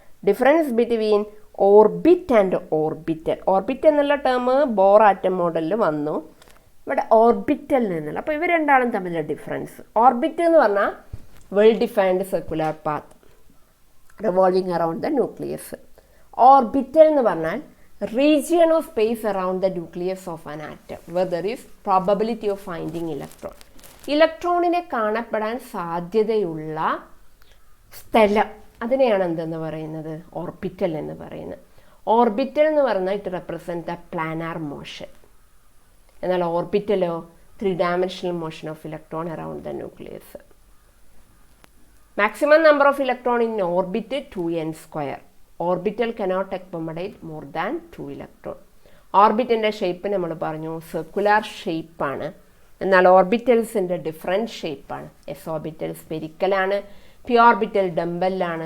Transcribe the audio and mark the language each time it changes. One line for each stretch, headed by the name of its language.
English: Difference between orbit and orbital.
Malayalam: Orbit എന്നുള്ള term bore atom മോഡലിൽ വന്നു. ഇവിടെ ഓർബിറ്റൽ നിന്നുള്ള. അപ്പോൾ ഇവർ രണ്ടാളും തമ്മിലുള്ള ഡിഫറൻസ്. ഓർബിറ്റ് എന്ന് പറഞ്ഞാൽ
English: Well defined circular path revolving around the nucleus.
Malayalam: Orbital എന്ന് പറഞ്ഞാൽ
English: region of space around the nucleus of an atom where there is probability of finding electron.
Malayalam: ഇലക്ട്രോണിനെ കാണപ്പെടാൻ സാധ്യതയുള്ള സ്ഥലം, അതിനെയാണ് എന്തെന്ന് പറയുന്നത്? ഓർബിറ്റൽ എന്ന് പറയുന്നത്. ഓർബിറ്റൽ എന്ന് പറഞ്ഞാൽ
English: It represent the planar motion.
Malayalam: എന്നാൽ ഓർബിറ്റലോ
English: 3-dimensional motion of electron around the nucleus. Maximum number of electron in orbit 2n². Orbital cannot accommodate more than 2 electron.
Malayalam: ഓർബിറ്റിൻ്റെ shape നമ്മൾ പറഞ്ഞു സർക്കുലാർ ഷേപ്പാണ്. എന്നാൽ ഓർബിറ്റൽസിൻ്റെ ഡിഫറെൻറ്റ് ഷേപ്പാണ്. S orbital സ്പെരിക്കലാണ്, P orbital ഡംബലാണ്.